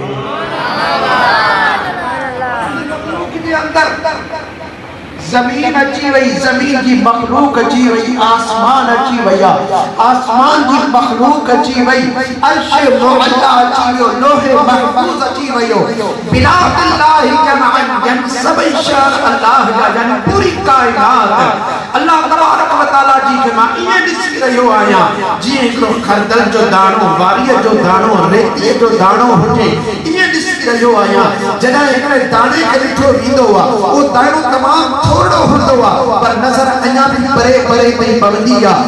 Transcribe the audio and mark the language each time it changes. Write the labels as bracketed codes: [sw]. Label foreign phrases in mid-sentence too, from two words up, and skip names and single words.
[sd] ज़मीन अची वई, ज़मीन की मखलूक अची वई, आसमान अची वया, आसमान की मखलूक अची वई, अर्श मुअल्ला अची वियो, लोहे महफूज अची वयो। [ar] بلاد الله جمعا [sd] जन सभई शान अल्लाह जा, यानी पूरी कायनात [ar] الله تبارك وتعالى [sd] जी के मां इहे ॾिसी रहियो आहियां जीअं हिकिड़ो खरदल जो दाणो, वारीअ जो दाणो, रेतीअ जो दाणो हुजे, इहे ॾिसी रहियो आहियां। जॾहिं हिकिड़े दाणे खे ॾिठो वेंदो आहे उहो दाणो तमामु थोरो हूंदो आहे पर नज़र अञा बि परे परे ताईं पवंदी आहे।